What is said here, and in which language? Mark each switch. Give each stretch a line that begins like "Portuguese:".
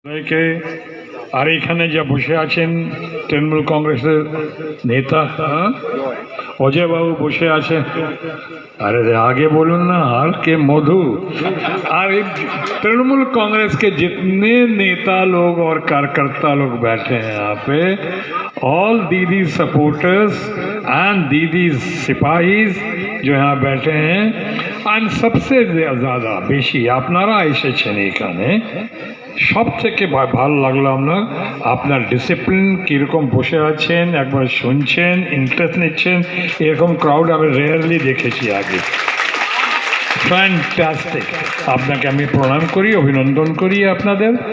Bangla: সবাইকে আর এখানে যা বসে আছেন তৃণমূল কংগ্রেসের নেতা অজয় বাবু বসে আছেন।
Hindi: अरे आगे बोलूँ ना आर के मधु और तृणमूल कांग्रेस के जितने नेता लोग और कार्यकर्ता लोग बैठे हैं यहाँ पे,
English: all Didi supporters and Didi सिपाहीज
Hindi: जो यहाँ बैठे हैं, एंड सबसे ज़्यादा बेशी
Bangla: আপনারা এসেছেন এখানে। সব থেকে ভালো লাগলো আপনার আপনার ডিসিপ্লিন কীরকম বসে আছেন, একবার শুনছেন, ইন্টারেস্ট নিচ্ছেন। এরকম ক্রাউড আমি রেয়ারলি দেখেছি আগে। ফ্যান্টাস্টিক, আপনাকে আমি প্রণাম করি, অভিনন্দন করি আপনাদের।